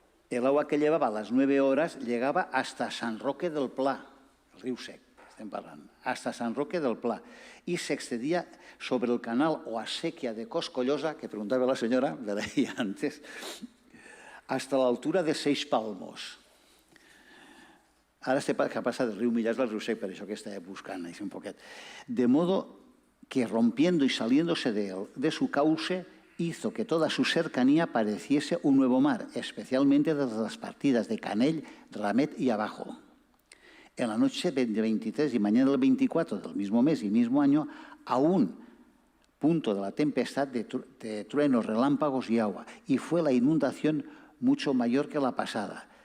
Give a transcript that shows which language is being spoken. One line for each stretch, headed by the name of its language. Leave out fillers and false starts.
Spanish: El agua que llevaba a las 9 horas llegaba hasta San Roque del Pla, el río Sec,
Catalan: estem parlant,
Spanish: hasta San Roque del Pla, y se extendía sobre el canal o acequia de Coscollosa, que preguntaba la señora, me leía antes, hasta la altura de 6 palmos.
Catalan: Ara que passa del riu Millars al riu Sec, per això que estava buscant així un poquet.
Spanish: De modo que rompiendo y saliéndose de su cauce, hizo que toda su cercanía pareciese un nuevo mar, especialmente desde las partidas de Canell, Ramet y abajo. En la noche del 23 y mañana del 24 del mismo mes y mismo año, a un punto de la tempestad de truenos, relámpagos y agua, y fue la inundación mucho mayor que la pasada.